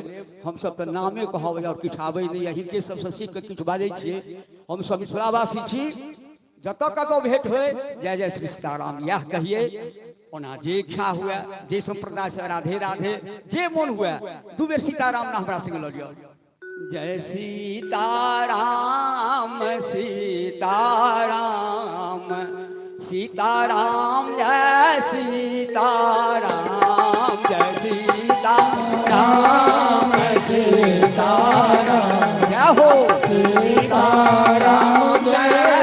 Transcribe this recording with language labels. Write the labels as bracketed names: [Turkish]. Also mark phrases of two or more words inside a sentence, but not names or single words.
[Maithili] हम सब तो नामे कहबै और किछु आबै नहीं। हिनके सबसे सीख के किछु बाजै छियै। हम सब मिथिलावासी छी। जत कतौ भेंट होय जय जय श्री सीताराम यह कहिए। ओना जे इच्छा हुए, जे संप्रदाय से राधे राधे, जे मन हुए 2 बेर सीताराम ना हमरा संग लऽ लिअ। जय सीताराम सीताराम सीताराम जय सीताराम जय सीताराम सीताराम जय हो सीताराम जय